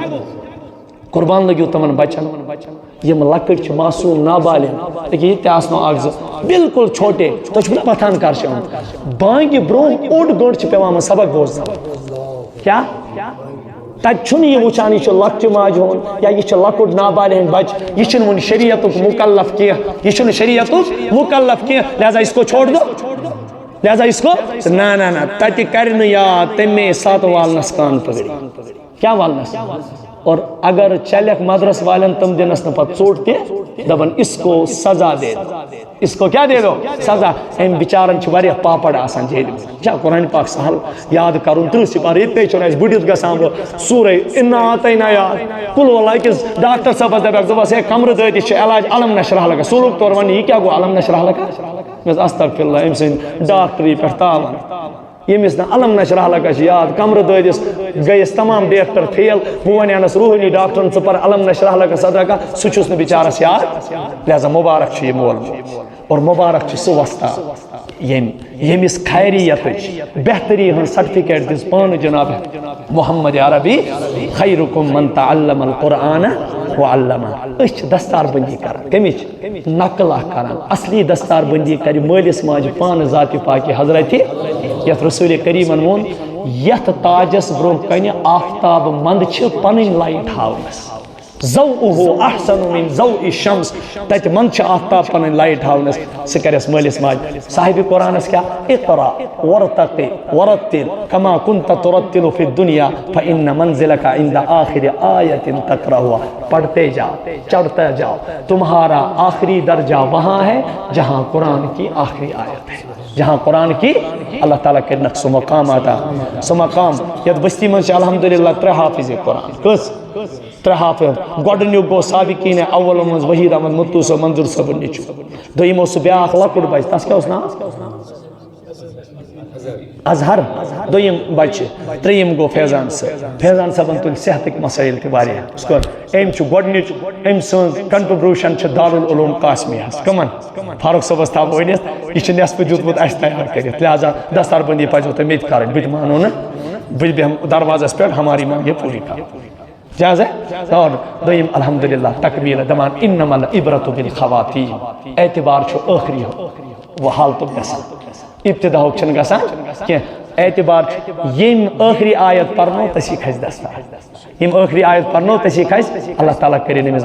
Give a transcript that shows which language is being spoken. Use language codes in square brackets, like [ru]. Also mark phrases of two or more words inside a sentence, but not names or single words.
[ks] قربان لٔگِو تِمن بچن یِم لۄکٕٹۍ چھِ معصوٗم نابالغ لیکن یہِ تہِ آسنو اکھ زٕ بالکل چھوٹے تُہۍ چھُو نا پتھان کر چھِ آمُت بانگہِ برونٛہہ اوٚڑ گٲنٛٹہٕ چھِ پیٚوان سبق بوزناوُن کیٛاہ تتہِ چھُنہٕ یہِ وٕچھان یہِ چھُ لۄکچہِ ماجہِ ہُنٛد یا یہِ چھُ لۄکُٹ نابالغ بچہِ یہِ چھُنہٕ وُنہِ شریعتُک مُکلف کینٛہہ یہِ چھُنہٕ شریعتُک مُکلف کینٛہہ [ur] لہذا اِسکو چھوڑ دو لہذا اِسکو نہ [ks] تتہِ کرِ نہٕ یاد تمے ساتہٕ والنس کان پگڑی کیٛاہ والنس [ur] اور اگر [ks] چلکھ مدرس والن تم دنس نہٕ پتہٕ ژوٚٹ تہِ دپن [ur] اِسکو سزا دے دو [ks] اِسکو کیٛاہ [ur] دے دو سزا [ks] أمۍ بِچارن چھِ واریاہ پاپڑ آسان جیلہِ منٛز چھا قرآنِ پاک سہل یاد کرُن 30 سِپار ییٚتہِ چھُنہٕ اَسہِ بٔڈِتھ گژھان بہٕ سورے [ar] اِنا آتینا [ks] یاد کُل واللہ أکِس ڈاکٹر صٲبس دپکھ دوٚپس ہے کمرٕ دٲدِس چھُ علاج [ar] علم نشرح لگا [ks] سُہ لوٚگ تورٕ وننہِ یہِ کیٛاہ گوٚو علم [ar] نشرح لگا [ks] مےٚ دوٚپ [ar] استغفر اللہ [ks] أمۍ سٕنٛدۍ ڈاکٹری پٮ۪ٹھ تاون ییٚمِس نہٕ [ar] علم نشرح لگا [ks] چھِ یاد کمرٕ دٲدِس گٔیَس تمام ڈاکٹر فیل بہٕ ونہانس روحٲنی ڈاکٹرن ژٕ پر [ar] علم نشرح لگا [ks] صدقہ سُہ چھُس نہٕ بِچارس یاد لہذا مُبارک چھُ یہِ مول موج اور مُبارک چھُ سُہ وۄستاد ییٚمِس خیریتٕچ بہتری ہٕنٛز سرٹِفکیٹ دِژ پانہٕ جناب محمد عربی [ar] خیرکم من تعلم القرآن وعلمہ [ks] أسۍ چھِ دستار بندی کران کمِچ نقل اکھ کران اصلی دستار بندی کرِ مٲلِس ماجہِ پانہٕ ذاتِ پاکہِ حضرتِ یتھ رسول کریٖمن ووٚن یتھ تاجس برونٛہہ کنہِ آفتاب منٛد چھِ پنٕنۍ لایٹ ہاونس [ar] ضوءه احسن من ضوء الشمس [ks] تتہِ منٛز چھِ آفتاب پنٕنۍ لایٹ ہاونس سُہ کرٮ۪س مٲلِس ماجہِ صاحبِ قرآنس کیٛاہ [ar] اقرا ورتقِ ورتل كما كنت ترتل في الدنيا فإن منزلك عند آخر آية تقرأها [ur] پڑھتے جاؤ چڑھتے جاؤ تمہارا آخری درجہ وہاں ہے جہاں قرآن کی آخری آیت ہے جہاں قرآن کی [ks] اللہ تعالیٰ کرنک سُہ مقام عطا سُہ مقام یتھ بستی منٛز چھِ الحمدللہ 3 حافظ قرآن کٔژ 3 حافظ گۄڈنیُک گوٚو سابقیٖن اولو منٛز وحیٖد احمد متوٗ صٲب منظوٗر صٲبُن نیٚچوٗ دوٚیِم اوس سُہ بیٛاکھ لۄکُٹ بچہِ تس کیٛاہ اوس ناو اظہر دوٚیِم بچہِ ترٛیٚیِم گوٚو فیضان صٲبن تُلۍ صحتٕکۍ مسٲیِل تہِ واریاہ اُس کوٚر أمۍ چھُ گۄڈنِچ أمۍ سٕنٛز کنٹربیوٗشن چھِ دارالعلوم قاسمیہس کٕمن فاروق صٲبس تھاوو ؤنِتھ یہِ چھُ نٮ۪صفہٕ دیُتمُت اَسہِ تیار کٔرِتھ لہذا دستار بندی پزیو تۄہہِ مےٚ تہِ کَرٕنۍ بہٕ تہِ مانو نہٕ بہٕ بیٚہمہٕ دروازس پٮ۪ٹھ [ur] ہماری مانگے پوٗری کرو جاز ہے اور [ks] دوٚیِم الحمدللہ تکمیٖل دپان [ar] انما العبرۃ بالخواتیم [ks] اعتبار چھُ ٲخری حالتُک گژھان ابتداہُک چھُنہٕ گژھان کینٛہہ اعتبار چھُ ییٚمۍ ٲخری آیت پرنو تٔسی کھسہِ دستار ییٚمۍ ٲخری آیت پرنو تٔسی کھسہِ اللہ تعالیٰ کٔرِنۍ أمِس